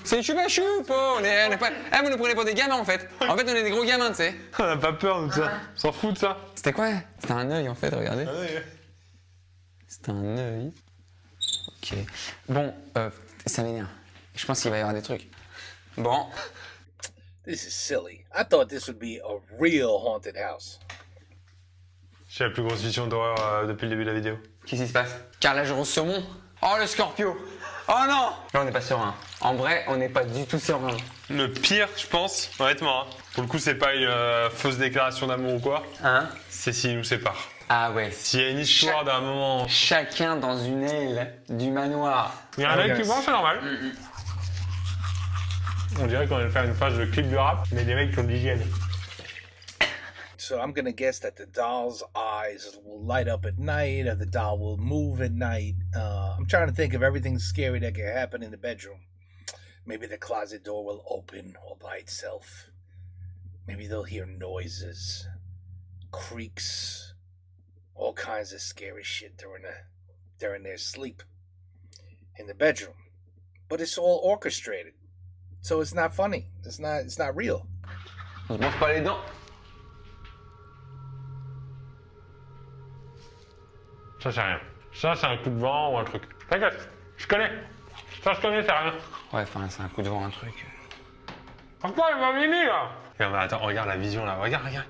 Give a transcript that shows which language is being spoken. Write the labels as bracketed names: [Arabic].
[French] C'est le choupa choup, oh, on est pas... vous nous prenez pour des gamins en fait. En fait on est des gros gamins, tu sais. On a pas peur nous de ça. On s'en fout de ça. C'était quoi? C'était un œil en fait, regardez. C'était un œil. Ok. Bon, ça m'énerve. Je pense qu'il va y avoir des trucs. Bon. [English] This is silly. I thought this would be a real haunted house. [French] J'ai la plus grosse vision d'horreur depuis le début de la vidéo. Qu'est-ce qui se passe? Carrelage au saumon. Oh le Scorpio. Oh non. Là on n'est pas serein. En vrai, on n'est pas du tout serein. Le pire, je pense, honnêtement, hein, pour le coup, c'est pas une fausse déclaration d'amour ou quoi. Hein? C'est s'ils nous séparent. Ah ouais. S'il y a une histoire d'un moment. Chacun dans une aile du manoir. Il y a un mec qui pense, c'est normal. On dirait qu'on allait faire une page de clip de rap, mais des mecs qui ont de l'hygiène. [English] So I'm gonna guess that the doll's eyes will light up at night, or the doll will move at night. I'm trying to think of everything scary that can happen in the bedroom. Maybe the closet door will open all by itself. Maybe they'll hear noises, creaks, all kinds of scary shit during their sleep in the bedroom. But it's all orchestrated, so it's not funny. It's not real. [French] On se mange pas les dents. Ça, c'est rien. Ça, c'est un coup de vent ou un truc. T'inquiète, je connais. Ça, je connais, c'est rien. Ouais, enfin, c'est un coup de vent, un truc. Pourquoi il m'a mimi là? Regarde, attends, regarde la vision là. Regarde.